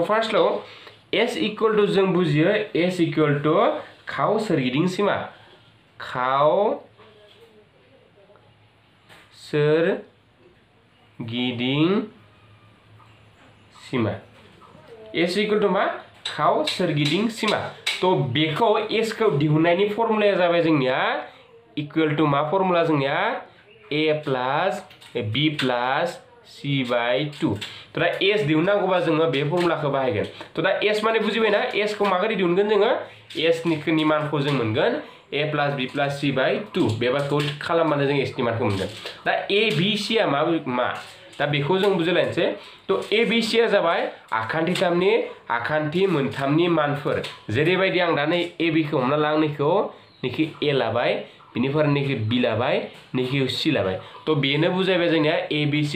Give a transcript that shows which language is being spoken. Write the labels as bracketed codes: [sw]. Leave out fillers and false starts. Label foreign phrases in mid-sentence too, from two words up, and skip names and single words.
[brx] तो फार्स्टआव s [en] equal to [brx] जों बुजियो s [en] equal to [brx] खाव सोरगिदिं सीमा खाव सोरगिदिं सीमा s [en] equal to [brx] मा खाव सोरगिदिं सीमा तो बेखौ s खौ दिहुननायनि फर्मुलाया जाबाय जोंनिया [en] equal to [brx] मा फर्मुला जोंनिया [en] a plus b plus c by 2 [brx] तो दा s दिहुननांगौबा जोङो बे फर्मुलाखौ बाहायगोन तो दा s माने बुजिबायना s खौ माबोरै दिहुनगोन जोङो s नि मानखौ जों मोनगोन [en] a plus b plus c by 2 [brx] बेबायदिखौ खालामबानो जों s नि मानखौ मोनगोन दा a b c आ मा दा बेखौ जों बुजिलायनोसै तो a b c आ जाबाय आखान्थि मोनथामनि मानफोर जेरैबायदि आं दा नै a b खौ हमना ला नैखौ a लाबाय बिनिफ्राय नैखौ b लाबाय नैखौ c लाबाय तो बेनो बुजायबाय जोंनिया a b c